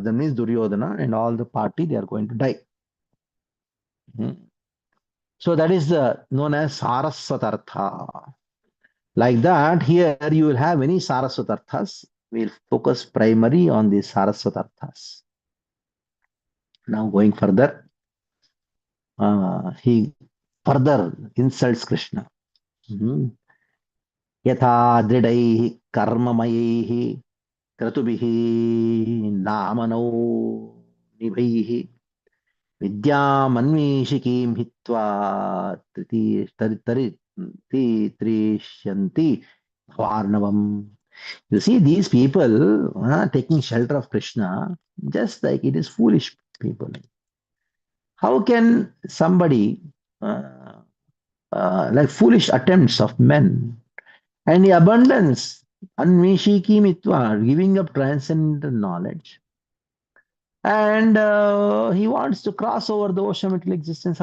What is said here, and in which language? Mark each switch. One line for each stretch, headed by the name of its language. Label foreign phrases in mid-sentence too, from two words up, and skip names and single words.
English: That means Duryodhana and all the party, they are going to die. So that is known as Saraswatartha. Like that, here you will have many Saraswatarthas. We'll focus primarily on these Saraswatarthas. Now going further, he further insults Krishna.
Sanskrit: Yatha dridaihi karmamayihi kratubihi namanau nibhaihi vidyamanvishikim hitva trisyanti varnavam.
English: You see, these people taking shelter of Krishna, just like it is foolish people. How can somebody, like foolish attempts of men, and the abundance,
Sanskrit: anvishiki mitva,
English: giving up transcendental knowledge, and he wants to cross over the ocean of material existence.